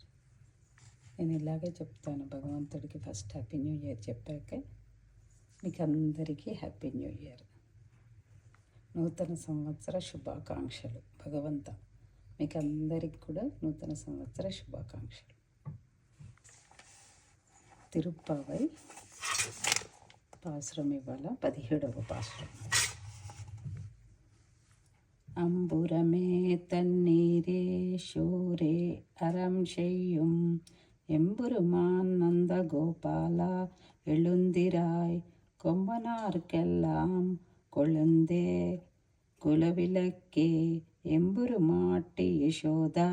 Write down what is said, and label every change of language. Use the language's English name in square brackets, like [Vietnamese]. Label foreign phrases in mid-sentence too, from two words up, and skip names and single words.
[Telugu] నేను ఇలాగే చెప్తాను భగవంతుడికి [English] first happy new year [Telugu] చెప్పాక మీకు అందరికీ [English] happy new year, [Telugu] నూతన సంవత్సర శుభాకాంక్షలు. భగవంత మీకు అందరికి కూడా నూతన సంవత్సర శుభాకాంక్షలు. తిరుప్పావై పాసురం ఇవాళ 17వ పాసురం. [Tamil] அம்புரமே தண்ணீரே ஷோரே அறம் செய்யும் எம்புருமான் நந்த கோபாலா எழுந்திராய் கொம்பனார்க்கெல்லாம் கொழுந்தே குலவிளக்கே எம்புருமாட்டி யசோதா